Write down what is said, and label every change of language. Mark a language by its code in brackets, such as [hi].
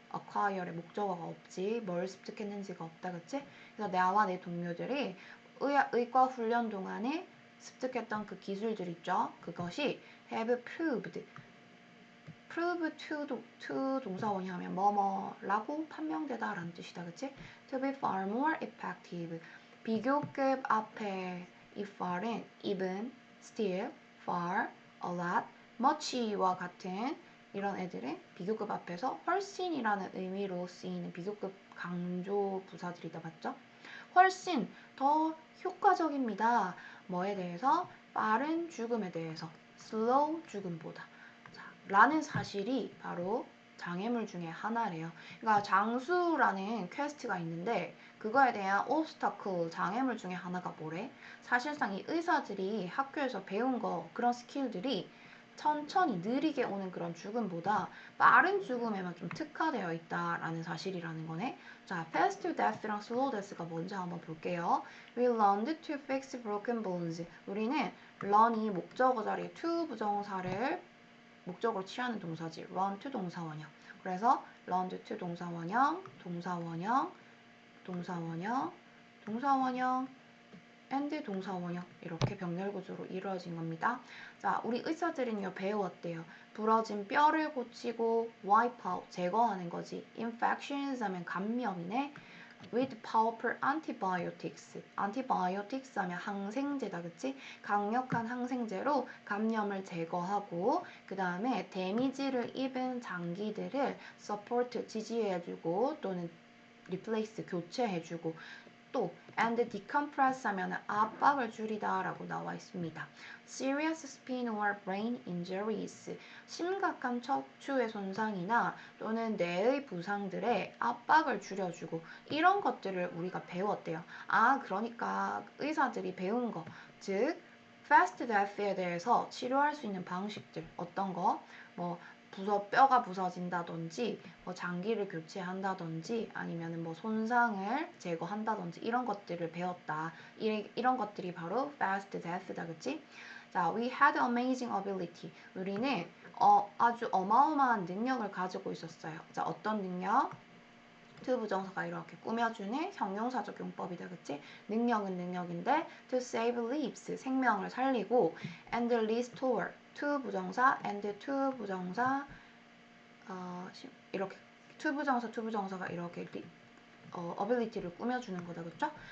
[ko] acquire의 목적어가 없지. 뭘 습득했는지가 없다, 그치? 그래서 나와 내 동료들이 의과 훈련 동안에 습득했던 그 기술들 있죠? 그것이 [en] have proved to [ko] 동사원이 하면 뭐뭐라고 판명되다 라는 뜻이다, 그치? [en] to be far more effective. [ko] 비교급 앞에 이 far은 even, still, far, a lot, much와 같은 이런 애들은 비교급 앞에서 훨씬이라는 의미로 쓰이는 비교급 강조 부사들이다, 맞죠? 훨씬 더 효과적입니다. 뭐에 대해서? 빠른 죽음에 대해서. slow 죽음보다. 자, 라는 사실이 바로 장애물 중에 하나래요. 그러니까 장수라는 퀘스트가 있는데 그거에 대한 obstacle, 장애물 중에 하나가 뭐래? 사실상 이 의사들이 학교에서 배운 거, 그런 스킬들이 천천히 느리게 오는 그런 죽음보다 빠른 죽음에만 좀 특화되어 있다라는 사실이라는 거네. 자, fast death랑 slow death가 뭔지 한번 볼게요. [en] We learned to fix broken bones. [ko] 우리는 learn이 목적어 자리에 to 부정사를 목적으로 취하는 동사지. run to 동사원형. 그래서 learned to 동사원형, 동사원형, 동사원형, 동사원형, and 동사원형 이렇게 병렬 구조로 이루어진 겁니다. 자, 우리 의사들은요 배웠대요. 부러진 뼈를 고치고 wipe out 제거하는 거지. infections 하면 감염이네. [en] with powerful antibiotics. [ko] antibiotics 하면 항생제다, 그치? 강력한 항생제로 감염을 제거하고 그 다음에 데미지를 입은 장기들을 support 지지해주고 또는 replace 교체해주고 또 and decompress 하면 압박을 줄이다 라고 나와 있습니다. [en] Serious spine or brain injuries [ko] 심각한 척추의 손상이나 또는 뇌의 부상들의 압박을 줄여주고 이런 것들을 우리가 배웠대요. 아, 그러니까 의사들이 배운 거, 즉 fast death에 대해서 치료할 수 있는 방식들 어떤 거? 뭐 뼈가 부서진다든지 뭐 장기를 교체한다든지 아니면 뭐 손상을 제거한다든지 이런 것들을 배웠다. 이런 것들이 바로 fast death다, 그치? [en] 자, we had amazing ability. [ko] 우리는 아주 어마어마한 능력을 가지고 있었어요. 자, 어떤 능력? to 부정사가 이렇게 꾸며주는 형용사적 용법이다, 그치? 능력은 능력인데 [en] to save lives, [ko] 생명을 살리고 and restore, to 부정사 and to 부정사 이렇게 to 부정사가 이렇게 ability를 꾸며주는 거다, 그쵸?